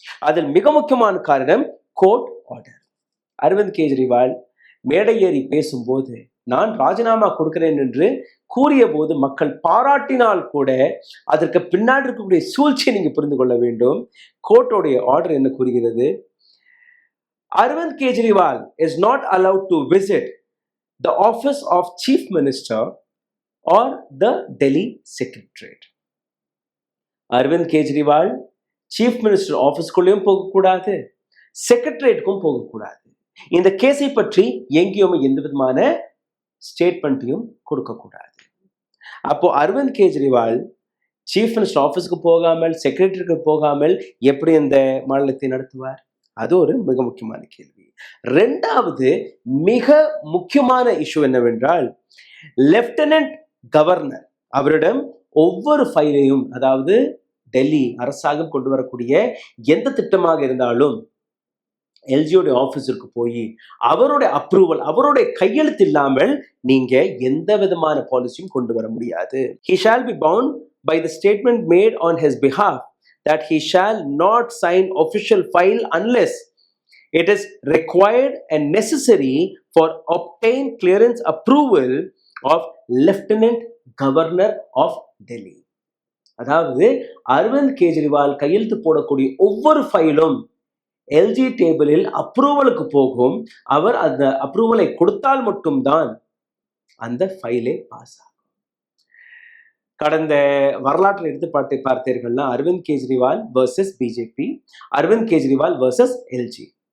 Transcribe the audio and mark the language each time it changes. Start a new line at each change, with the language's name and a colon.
Tamil: அதில் மிக முக்கியமான காரணம் கோர்ட் ஆர்டர். அரவிந்த் கெஜ்ரிவால் மேடை ஏறி பேசும்போது நான் ராஜினாமா கொடுக்கிறேன் என்று கூறிய போது மக்கள் பாராட்டினால் கூட அதற்கு பின்னாடி இருக்கக்கூடிய சூழ்ச்சியை நீங்க புரிந்து கொள்ள வேண்டும். கோர்ட்டோடைய ஆர்டர் என்ன கூறுகிறது?
English: Arvind Kejriwal is not allowed to visit the office of Chief Minister or the Delhi Secretariat.
Tamil: Arvind Kejriwal Chief Minister ஆஃபீஸ்க்குள்ளேயும் போகக்கூடாது, செக்ரட்டரியேட்டுக்கும் போகக்கூடாது. இந்த கேஸை பற்றி எங்கேயுமே எந்த விதமான ஸ்டேட்மெண்ட்டையும் கொடுக்கக்கூடாது. அப்போ அரவிந்த் கெஜ்ரிவால் சீஃப் மினிஸ்டர் ஆஃபீஸுக்கு போகாமல், செக்ரட்டரிக்கு போகாமல் எப்படி இந்த மாநிலத்தை நடத்துவார்? அது ஒரு மிக முக்கியமான கேள்வி. 2வது மிக முக்கியமான இஷ்யூ என்னவென்றால், லெப்டினன்ட் கவர்னர் அவரிடம் ஒவ்வொரு ஃபைலையும், அதாவது டெல்லி அரசாங்கம் கொண்டு வரக்கூடிய எந்த திட்டமாக இருந்தாலும் எல்ஜியோட ஆஃபீஸிற்கு போய் அவருடைய அப்ரூவல், அவருடைய கையெழுத்து இல்லாமல் நீங்க எந்த விதமான பாலிசியும் கொண்டு வர முடியாது.
English: He shall be bound by the statement made on his behalf that he shall not sign official file unless it is required and necessary for obtain clearance approval of Lieutenant Governor of Delhi.
Tamil: அதாவது அரவிந்த் கெஜ்ரிவால் கையெழுத்து போடக்கூடிய ஒவ்வொரு ஃபைலும் LG டேபிளில் அப்ரூவலுக்கு போகும். அவர் அந்த அப்ரூவலை கொடுத்தால் மட்டும்தான் அந்த ஃபைலே பாஸ் ஆகும். கடந்த வரலாற்றில் எடுத்து பார்த்தீர்கள்னா Aravind Kejriwal versus BJP, Aravind Kejriwal versus LG.